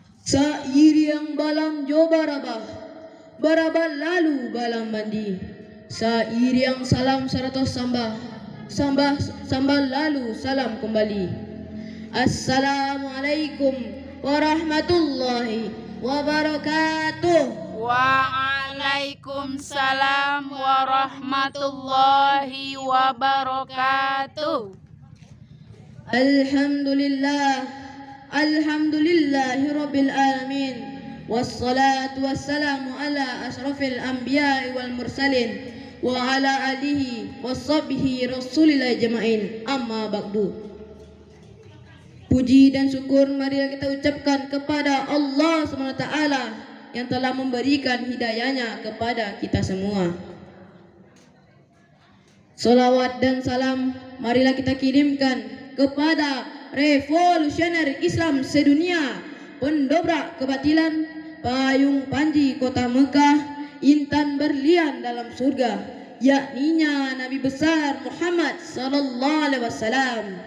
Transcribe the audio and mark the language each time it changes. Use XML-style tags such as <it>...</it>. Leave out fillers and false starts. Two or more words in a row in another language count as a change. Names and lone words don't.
<min>Sairiang balam jo barabah, barabah lalu balam mandi. Sairiang salam seratus sambah, sambah lalu salam kembali.</min> <ar>السلام عليكم ورحمة الله وبركاته. وعليكم السلام ورحمة الله وبركاته. الحمد لله رب العالمين. والصلاة والسلام على أشرف الأنبياء والمرسلين وعلى آله وصحبه رسول الله أجمعين. أما بعد.</ar> <id>Puji dan syukur marilah kita ucapkan kepada Allah SWT yang telah memberikan hidayahnya kepada kita semua. Salawat dan salam marilah kita kirimkan kepada revolusioner Islam sedunia, pendobrak kebatilan, payung panji kota Mekah, intan berlian dalam surga, yakninya Nabi besar Muhammad</id> <ar>صلى الله عليه وسلم,</ar>